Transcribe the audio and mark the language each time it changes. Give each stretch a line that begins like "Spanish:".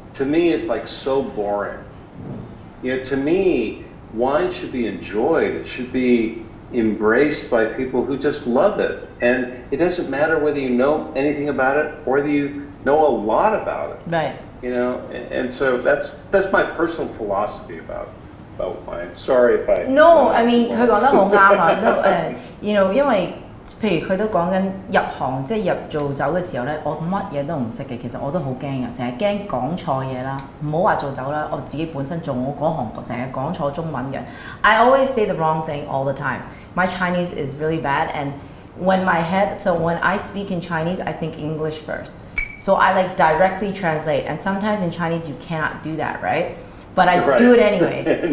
English: To me, it's like so boring. To me, wine should be enjoyed. It should be embraced by people who just love it. And it doesn't matter whether you know anything about it or whether you know a lot about it. Right. And so that's my personal philosophy about wine. Sorry if I... No, I mean
Cantonese: 佢講得好啱啊，都因為譬如佢都講緊入行，即係入做酒嘅時候咧，我乜嘢都唔識嘅，其實我都好驚嘅，成日驚講錯嘢啦。唔好話做酒啦，我自己本身做我嗰行成日講錯中文嘅。
English: I always say the wrong thing all the time. My Chinese is really bad, and when I speak in Chinese, I think English first. So I like directly translate, and sometimes in Chinese you cannot do that, right? But I do it anyways.